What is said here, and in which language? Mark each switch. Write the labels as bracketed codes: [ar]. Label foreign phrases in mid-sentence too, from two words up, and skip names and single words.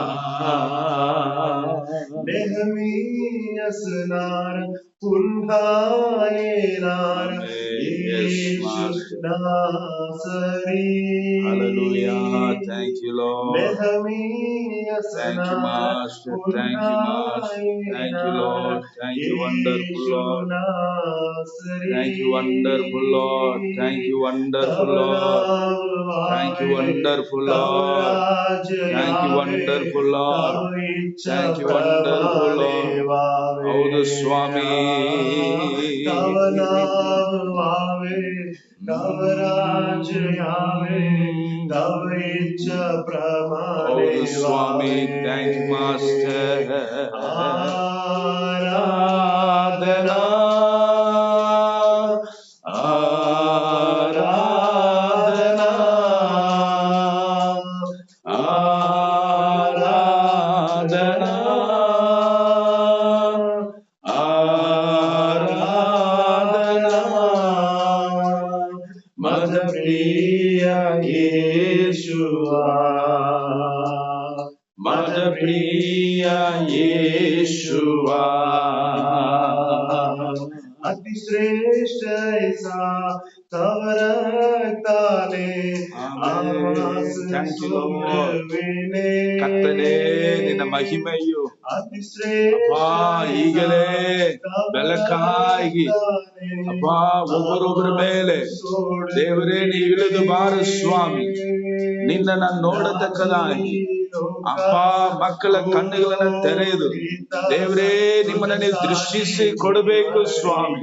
[mr] नेहमी असणार पुन्हा येणार येशू नासरी [en] hallelujah thank you Lord [mr] नेहमी [en] thank you master thank you Lord thank you wonderful Lord thank you wonderful Lord thank you wonderful Lord thank you wonderful Lord thank you wonderful Lord thank you wonderful Lord [kn] ಹೌದು ಸ್ವಾಮಿ [mr] तव नाम वावे तव राज्य यावे तव इच्छा प्रमाणे [kn] ಹೌದು ಸ್ವಾಮಿ [en] thank you master [kn] ಆರಾಧನಾ ಆರಾಧನಾ ಆರಾಧನಾ ಆರಾಧನಾ ಮದ ಪ್ರಿಯ ಯೇಸುವಾ ಮದ ಪ್ರಿಯ ಯೇಸುವಾ [mr] अतिश्रेष्ठ ऐसा तव रक्ताने आवास [kn] ಕರ್ತನೇ ನಿನ್ನ ಮಹಿಮೆಯು [mr] अतिश्रेष्ठ [kn] ಈಗಲೇ ಬೆಳಕಾಗಿ ಅಪ್ಪ ಒಬ್ಬರೊಬ್ಬರ ಮೇಲೆ ದೇವರೇ ನೀವು ಇಳಿದು ಬಾರ ಸ್ವಾಮಿ, ನಿನ್ನನ್ನು ನೋಡತಕ್ಕದಾಗಿ ಅಪ್ಪ ಮಕ್ಕಳ ಕಣ್ಣುಗಳನ್ನ ತೆರೆದು ದೇವರೇ ನಿಮ್ಮನ್ನ ನೀವು ದೃಷ್ಟಿಸಿ ಕೊಡಬೇಕು ಸ್ವಾಮಿ.